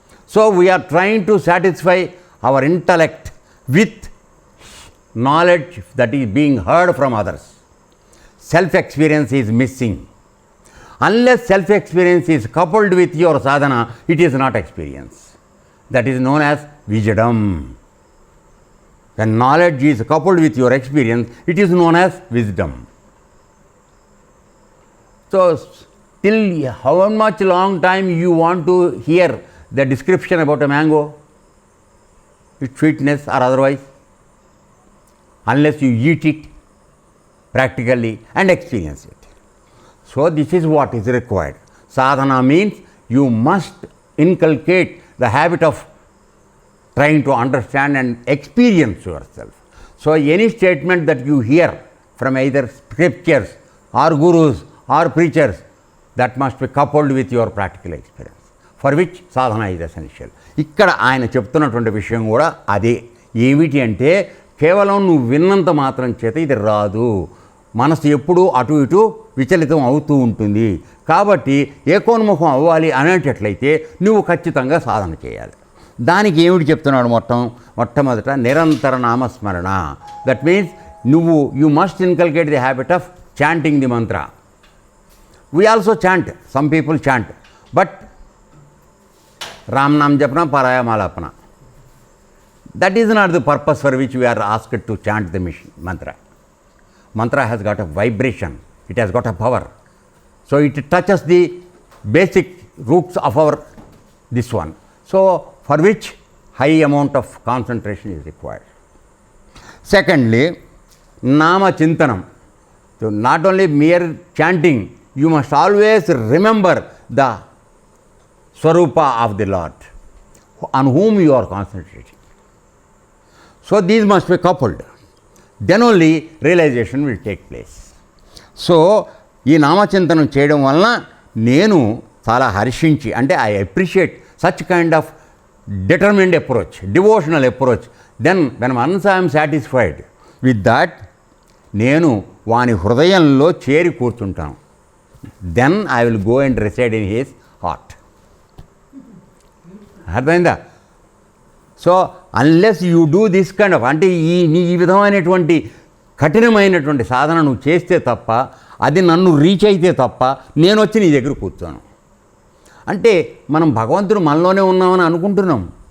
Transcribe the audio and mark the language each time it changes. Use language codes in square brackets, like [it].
[en] So we are trying to satisfy our intellect with knowledge that is being heard from others. Self experience is missing. Unless self experience is coupled with your sadhana, it is not experience. That is known as wisdom. When knowledge is coupled with your experience, it is known as wisdom. So, till how much long time you want to hear the description about a mango, its sweetness or otherwise, unless you eat it practically and experience it. So, this is what is required. Sadhana means you must inculcate the habit of trying to understand and experience yourself. So, any statement that you hear from either scriptures or gurus or preachers, that must be coupled with your practical experience, for which sadhana is essential. [te] ఇక్కడ ఆయన చెప్తున్నటువంటి విషయం కూడా అదే. ఏమిటి అంటే కేవలం నువ్వు విన్నంత మాత్రం చేత ఇది రాదు. మనసు ఎప్పుడూ అటు ఇటు విచలితం అవుతూ ఉంటుంది. కాబట్టి ఏకోన్ముఖం అవ్వాలి అనేటట్లయితే నువ్వు ఖచ్చితంగా సాధన చేయాలి. దానికి ఏమిటి చెప్తున్నాడు మొట్టమొదట నిరంతర నామస్మరణ. [en] That means you must inculcate the habit of chanting the mantra. We also chant, some people chant, but [hi] Ram Nam Japna Paraya Malapana. [en] That is not the purpose for which we are asked to chant the mantra. Mantra has got a vibration, it has got a power. So it touches the basic roots of this one. So for which high amount of concentration is required. Secondly, Nama Chintanam. So not only mere chanting, you must always remember the Swarupa of the Lord on whom you are concentrating. So these must be coupled. Then only realization will take place. So [te] ఈ నామచింతనం చేయడం వలన నేను చాలా హర్షించి, అంటే [en] I appreciate such kind of determined approach, devotional approach. Then when once I am satisfied with that, [te] నేను వాని హృదయంలో చేరి కూర్చుంటాను. [en] Then I will go and reside in his heart. [te] అర్థమైందా? [en] so unless you do this kind of, [te] అంటే ఈ విధమైనటువంటి కఠినమైనటువంటి సాధన నువ్వు చేస్తే తప్ప, అది నన్ను రీచ్ అయితే తప్ప నేను వచ్చి నీ దగ్గర కూర్చోను. అంటే మనం భగవంతుడు మనలోనే ఉన్నామని అనుకుంటున్నాం.